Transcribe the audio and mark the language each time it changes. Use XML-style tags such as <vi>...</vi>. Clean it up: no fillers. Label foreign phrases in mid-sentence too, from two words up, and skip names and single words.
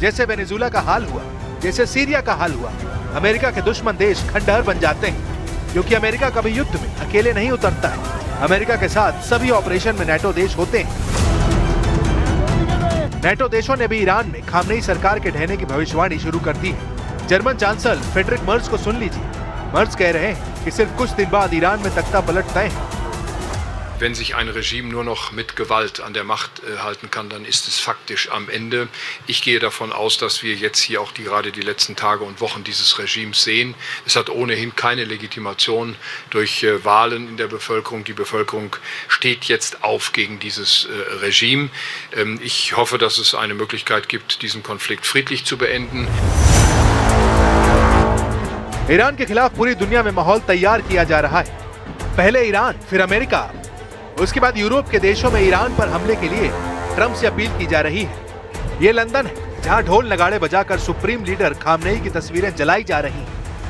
<hi>जैसे वेनेजुला का हाल हुआ, जैसे सीरिया का हाल हुआ। अमेरिका के दुश्मन देश खंडहर बन जाते हैं, क्योंकि अमेरिका कभी युद्ध में अकेले नहीं उतरता है। अमेरिका के साथ सभी ऑपरेशन में नेटो देश होते हैं। नेटो देशों ने भी ईरान में खामनेई सरकार के ढहने की भविष्यवाणी शुरू कर दी है। जर्मन चांसलर फ्रेडरिक मर्ज को सुन लीजिए। मर्ज कह रहे हैं कि सिर्फ कुछ दिन बाद ईरान में तख्ता पलट तय है।</hi> <de>Wenn sich ein Regime nur noch mit Gewalt an der Macht halten kann, dann ist es faktisch am Ende. Ich gehe davon aus, dass wir jetzt hier auch gerade die letzten Tage und Wochen dieses Regimes sehen. Es hat ohnehin keine Legitimation durch Wahlen in der Bevölkerung. Die Bevölkerung steht jetzt auf gegen dieses Regime. Ich hoffe, dass es eine Möglichkeit gibt, diesen Konflikt friedlich zu beenden.</de> <hi>ईरान के खिलाफ पूरी दुनिया में माहौल तैयार किया जा रहा है। पहले ईरान, फिर अमेरिका, उसके बाद यूरोप के देशों में ईरान पर हमले के लिए ट्रंप से अपील की जा रही है। ये लंदन है जहां ढोल नगाड़े बजाकर</hi> <en>supreme leader</en> <hi>खामनेई की तस्वीरें जलाई जा रही हैं।</hi>